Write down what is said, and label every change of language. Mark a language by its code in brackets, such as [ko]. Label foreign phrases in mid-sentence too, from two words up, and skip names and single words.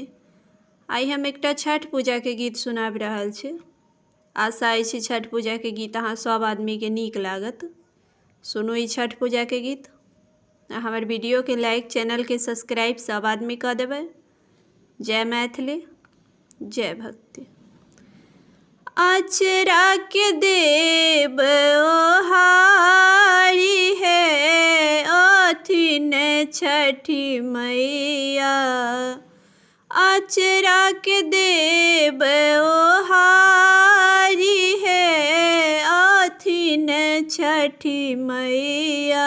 [mai] आइ हम एकटा छठ पूजा के गीत सुनाबि रहल छी। आशा अछि छठ पूजा के गीत अहाँ सब आदमी के नीक लागत। सुनू ई छठ पूजा के गीत। हमर वीडियो के लाइक, चैनल के सब्सक्राइब सब आदमी कऽ देबै। जय मैथिली, जय भक्ति। आचरा के देव ओहारी है अथिन छठी मैया। आचरा के देव ओहारी है अथिन छठी मैया।